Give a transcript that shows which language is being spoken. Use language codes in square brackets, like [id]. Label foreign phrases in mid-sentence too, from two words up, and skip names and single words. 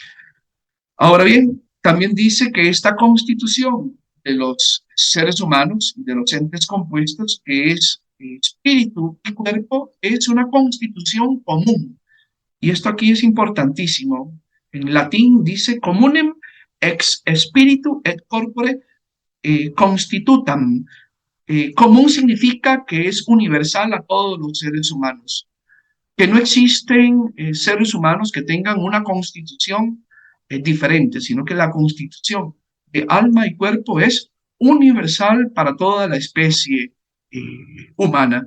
[es] Ahora bien, también dice que esta constitución de los seres humanos, de los entes compuestos, que es espíritu y cuerpo, es una constitución común. Y esto aquí es importantísimo. En latín dice [la] communem ex spiritu et corpore constitutam. [es] Común significa que es universal a todos los seres humanos, que no existen seres humanos que tengan una constitución diferente, sino que la constitución de alma y cuerpo es universal para toda la especie humana.